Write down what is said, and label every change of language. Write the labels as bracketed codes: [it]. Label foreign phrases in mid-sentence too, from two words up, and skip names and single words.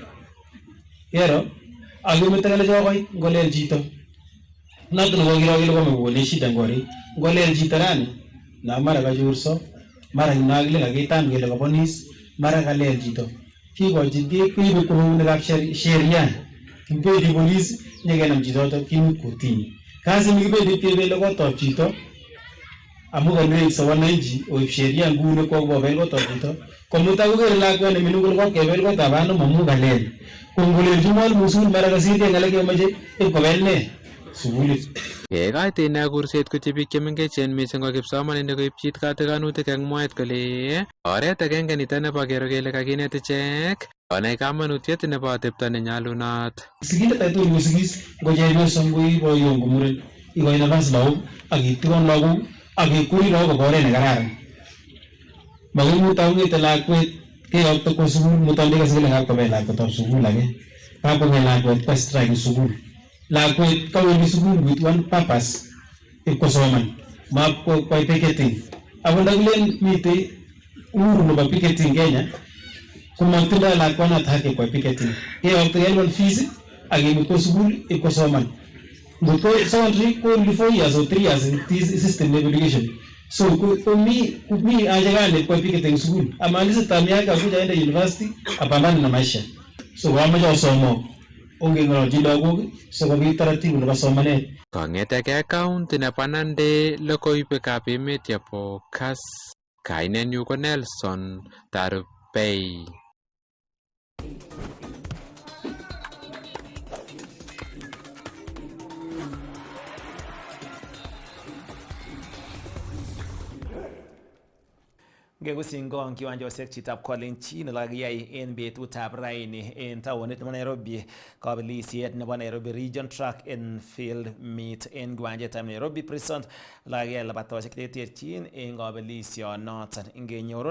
[kln] Kero akimete ng'alek chokoit ngolel chito noto nekokiro kele komekone shida ngori ngolel chito rani na mara kachorso mara kile kakitam kele kabonis mara kalel chito kikochi keibe kounikab sheria kibendi polis nyekenam chichoto kimut kotini. Kazi nikibendi kebele kotab chito amu kanwekso wananchi oib sheria nguni kokobel kotab chito komuta kokere lakwet neming'in kole kokebel kotab ano mamu kalel kongolelchi mwalimu sukul mara kasirkei ng'alek kemoche ibkobel ne sukulit. Yeikoit ine kurset koityi biik chemengechen mising ko kipsomaninik koipchi katikanutik eng mwaet kole oret agenge nito nebo kero kele kakinet ichek konai kamanutiet nebo atepto nenyalunot. Sigindet age tugul kosigis ngo chepyoso ngoi boyo ngo muren ikoi nafas lagok ak itikon lagok ak ikuri lagok kobo oret nekararan. Makoi mutai ong'ete lakwet keyokto kwo sukul mutai ndekase kele kakobel lakwetab sukul age kakong'et lakwet kwa strike sukul. Lakwet kawendi sukul [en] with one purpose [kln] ipkosoman makwai picketing. Ako ndakilen mitei uhuru nebo picketing Kenya komatindoi lakwanoto haki kwa picketing. Keyokto kelipan fees ak kimut kwa sukul ipkosoman. Ngotko secondary ko [en] only 4 years or 3 years in this system of education. [sw] So mi haja gani kwa picketing sukul? Amalize term yake akuja aende university apambane na maisha. [kln] So wamoja wasomo ongeng'ololchi lagok sikobit taratibu nebo somanet. Kong'etegei county nebo Nandi logoiwekab emet chebo Kass, kainenyu ko Nelson Tarupei. Ngegusingong kiwanjosiek chitab Kolenjin olekakiyai en betutab raini en taonit nebo Nairobi, kabelisiet nebo Nairobi Region Track and Field Meet en kiwanjetab Nairobi Prison olekakiyai labatosiek cheterterchin en kabelisionoton.